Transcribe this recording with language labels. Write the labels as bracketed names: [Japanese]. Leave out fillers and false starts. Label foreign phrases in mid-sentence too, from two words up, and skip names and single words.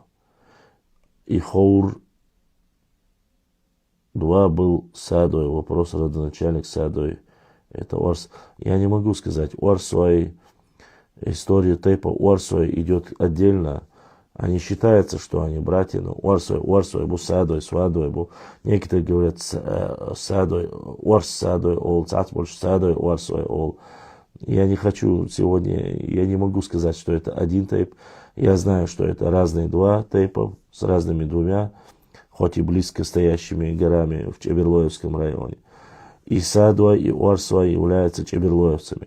[Russian] И Хаур 2 был Садой. Вопрос родоначальник Садой. Это Орс. Я не могу сказать. Орсуай, история тейпа Орсуай идет отдельно. Они считаются, что они братья, но Орсуай был Садой, Свадой был. Некоторые говорят Садой, Орс Садой, Ол, Цац больше Садой, Орсуай, Ол. Я не хочу сегодня, я не могу сказать, что это один тейп. Я знаю, что это разные два тейпа с разными двумя, хоть и близко стоящими горами в Чеберлоевском районе. И Садуа, и Орсуа являются чеберлоевцами.